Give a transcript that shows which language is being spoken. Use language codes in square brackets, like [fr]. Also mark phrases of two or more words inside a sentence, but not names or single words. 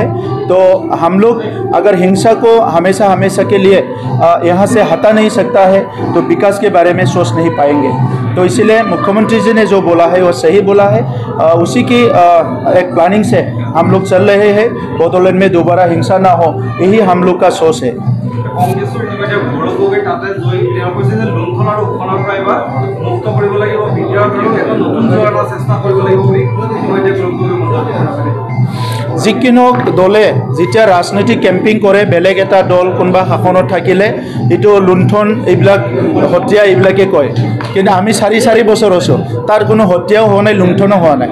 [hi] तो हम लोग अगर हिंसा को हमेशा के लिए यहाँ से हटा नहीं सकता है तो विकास के बारे में सोच नहीं पाएंगे। तो इसीलिए मुख्यमंत्री जी ने जो बोला है वो सही बोला है। उसी की एक प्लानिंग से हम लोग चल रहे हैं, बड़ोलेण्ड में दोबारा हिंसा ना हो, यही हम लोग का सोच है। [as] কংগ্ৰেছৰ ইতিমধ্যে গৌৰৱ গগৈ তাতে জয়ী, তেওঁ কৈছে যে লুণ্ঠন আৰু শোষণৰ পৰা এইবাৰ মুক্ত কৰিব লাগিব, বিটিআৰৰ এটা নতুন জোৱাৰ এটা চেষ্টা কৰিব লাগিব বুলি ইতিমধ্যে গৌৰৱ গগৈ মন্তব্য কৰিছে। যিকোনো দলে যেতিয়া ৰাজনৈতিক কেম্পিং কৰে, বেলেগ এটা দল কোনোবা শাসনত থাকিলে এইটো লুণ্ঠন এইবিলাক হত্যা এইবিলাকে কয়, কিন্তু আমি 4 বছৰ আছোঁ, তাৰ কোনো হত্যাও হোৱা নাই, লুণ্ঠনো হোৱা নাই।